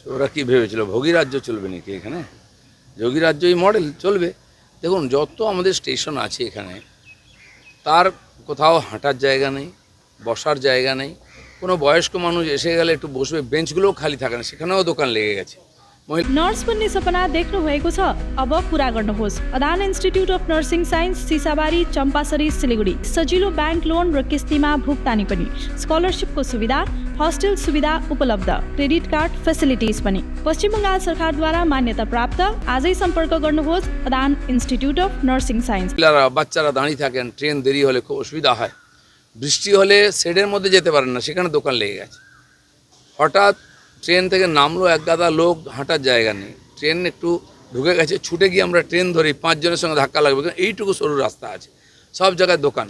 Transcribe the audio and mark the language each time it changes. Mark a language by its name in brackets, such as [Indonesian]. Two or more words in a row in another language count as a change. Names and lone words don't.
[Bangla] ওরা কি ভেবেছিল ভোগী রাজ্য চলবে নাকি এখানে? যোগী রাজ্যই মডেল চলবে। দেখুন, যত আমাদের স্টেশন আছে এখানে, তার কোথাও হাঁটার জায়গা নেই, বসার জায়গা নেই। কোনো বয়স্ক মানুষ এসে গেলে একটু বসবে, বেঞ্চগুলোও খালি থাকে না, সেখানেও दোকাन লেগে গেছে। [Nepali] नर्स बन्ने सपना देख्नु भएको छ? अब पूरा गर्नुहोस्। अदान इन्स्टिट्युट अफ नर्सिङ साइन्स, सिसाबारी, चम्पासरी, सिलिगुडी। सजिलो [English] bank loan [Nepali] र किस्तीमा भुक्तानी पनि, स्कलरसिपको सुविधा, हस्टेल सुविधा उपलब्ध, [English] credit card facilities [Nepali] पनि। पश्चिम बङ्गाल सरकारद्वारा मान्यता प्राप्त। आजै सम्पर्क गर्नुहोस् अदान इन्स्टिट्युट अफ नर्सिङ साइन्स। [Bangla] বাচ্চারা দাঁড়িয়ে থাকেন, ট্রেন দেরি হলে খুব অসুবিধা হয়। বৃষ্টি হলে শেডের মধ্যে যেতে পারেন না, সেখানে দোকান লেগে গেছে। হঠাৎ ট্রেন থেকে নামলো, এক গাদা লোক, হাঁটার জায়গা নেই, ট্রেন একটু ঢুকে গেছে, ছুটে গিয়ে আমরা ট্রেন ধরি, 5 জনের সঙ্গে ধাক্কা লাগবে, এইটুকু সরু রাস্তা আছে, সব জায়গায় দোকান।